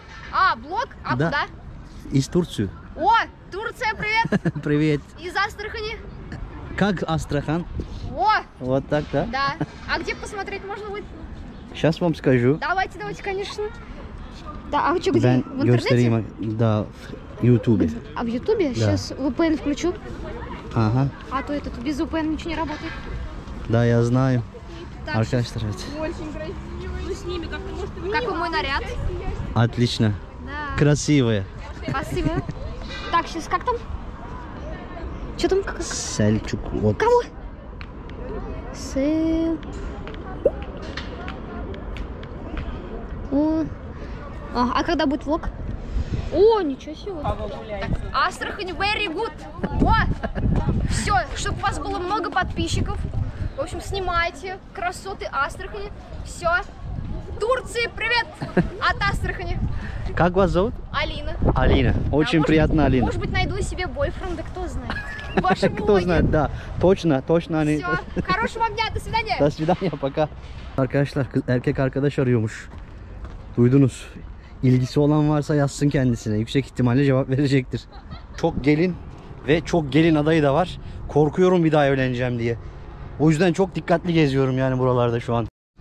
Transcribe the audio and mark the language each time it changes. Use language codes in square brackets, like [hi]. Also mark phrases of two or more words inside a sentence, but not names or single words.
[ru] А, блог? А Да. куда? из Турции. О, Турция, привет! Привет. Из Астрахани. Как Астрахан? О, Вот так, да? да. А где посмотреть можно будет? Сейчас вам скажу. Давайте, конечно. Да, а вы что, где? [tr] Ben [ru] В интернете? [tr] göstereyim da [ru] в YouTube. А в Ютубе? Да. Сейчас VPN включу. Ага. А то этот без VPN ничего не работает. Да, я знаю. Так, [tr] Arkadaşlar evet. [ru] какой мой наряд? Отлично. Да. Красивая. Спасибо. Так, сейчас как там? Что там? Как? Selçuk. Вот. Кого? Сэл. О. А когда будет влог? О, ничего себе. Так, Астрахань, [en] very good. [ru] О, все, чтобы у вас было много подписчиков. В общем, снимайте красоты Астрахани. Все. Турции, привет от Астрахани. Как вас зовут? Алина. Алина. Очень может, приятно, Алина. Может быть, найду себе бойфренда, кто знает. Ваши Кто знает, да. Точно они. Все. Хорошего вам дня, до свидания. До свидания, пока. [tr] Arkadaşlar, erkek arkadaş arıyormuş. Duydunuz. İlgisi olan varsa yazsın kendisine. Yüksek ihtimalle cevap verecektir. Çok gelin ve çok gelin adayı da var. Korkuyorum bir daha evleneceğim diye. O yüzden çok dikkatli geziyorum yani buralarda şu an.